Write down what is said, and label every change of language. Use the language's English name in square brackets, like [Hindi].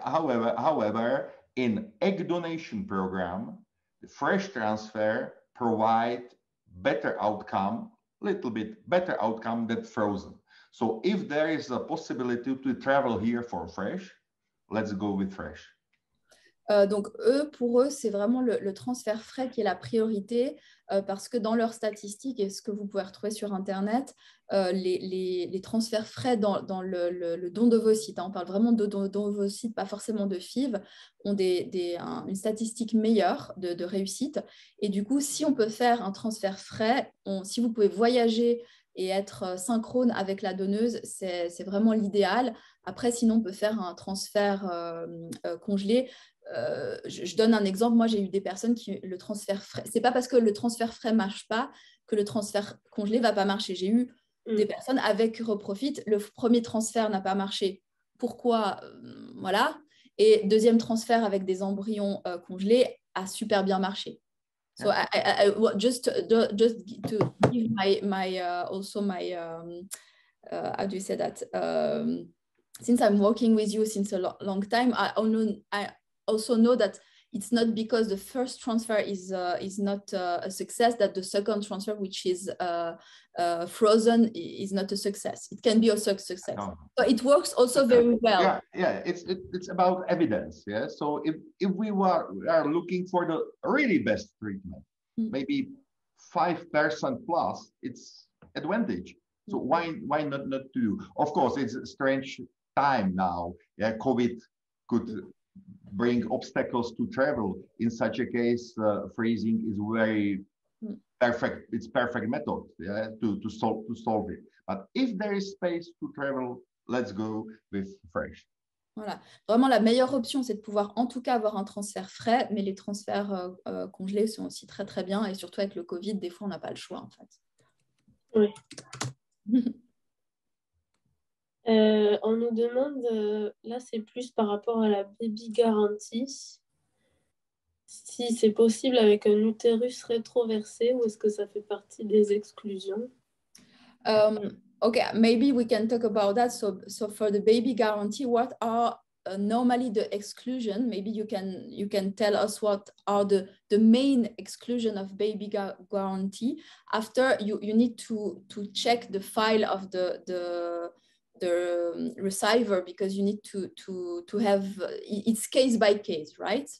[English] However, in egg donation program, the fresh transfer provide better outcome, little bit better outcome than frozen. So if there is a possibility to travel here for fresh, let's go with fresh. [French] Donc, pour eux, c'est vraiment le transfert frais qui est la priorité parce que dans leurs statistiques, et ce que vous pouvez retrouver sur Internet, les transferts frais dans le don d'ovocytes, on parle vraiment de don d'ovocytes, pas forcément de FIV, ont une statistique meilleure de réussite. Et du coup, si on peut faire un transfert frais, si vous pouvez voyager et être synchrone avec la donneuse, c'est vraiment l'idéal. Après, sinon, on peut faire un transfert congelé. Je donne un exemple. Moi, j'ai eu des personnes qui le transfert frais. C'est pas parce que le transfert frais marche pas que le transfert congelé va pas marcher. J'ai eu des personnes avec Reprofit. Le premier transfert n'a pas marché. Pourquoi? Voilà. Et deuxième transfert avec des embryons congelés a super bien marché. [English] So just to give my also my how do you say that? Since I'm working with you since a long time, I also know that it's not because the first transfer is not a success that the second transfer, which is frozen, is not a success. It can be also a success. No. So it works also very well. Yeah. It's about evidence. Yeah. So if we are looking for the really best treatment, maybe 5% plus, it's advantage. So why not do? Of course, it's a strange time now. Yeah, COVID could bring obstacles to travel. In such a case, freezing is very perfect. It's perfect method, yeah, to solve it. But if there is space to travel, let's go with fresh. [French] Voilà. Vraiment, la meilleure option, c'est de pouvoir en tout cas avoir un transfert frais, mais les transferts congelés sont aussi très très bien. Et surtout avec le Covid, des fois, on n'a pas le choix en fait. Oui. On nous demande, là c'est plus par rapport à la baby garantie, si c'est possible avec un utérus rétroversé ou est-ce que ça fait partie des exclusions? [English] Okay, maybe we can talk about that. So for the baby guarantee, what are normally the exclusion? Maybe you can tell us what are the main exclusion of baby guarantee. After you need to check the file of the receiver because you need to have it's case by case, right?